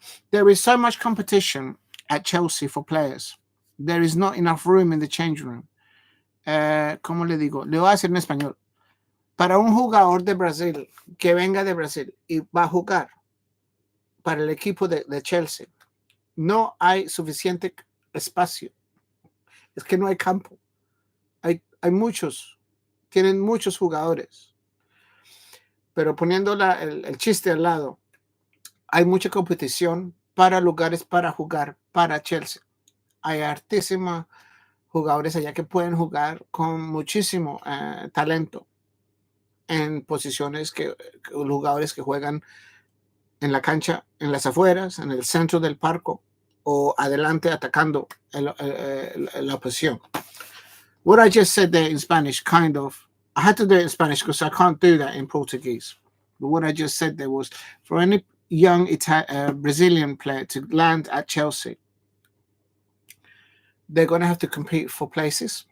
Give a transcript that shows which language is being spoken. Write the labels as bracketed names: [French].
[English] There is so much competition at Chelsea for players. There is not enough room in the change room. [Spanish] ¿Cómo le digo? Le voy a decir en español. Para un jugador de Brasil que venga de Brasil y va a jugar para el equipo de Chelsea, no hay suficiente espacio. Es que no hay campo. Hay muchos. Tienen muchos jugadores. Pero poniendo el chiste al lado, hay mucha competición para lugares para jugar para Chelsea. Hay hartísimos jugadores allá que pueden jugar con muchísimo talento en posiciones jugadores que juegan en la cancha, en las afueras, en el centro del parque o adelante atacando la oposición. [English] What I just said there in Spanish, kind of, I had to do it in Spanish because I can't do that in Portuguese. But what I just said there was, for any young Brazilian player to land at Chelsea, they're going to have to compete for places.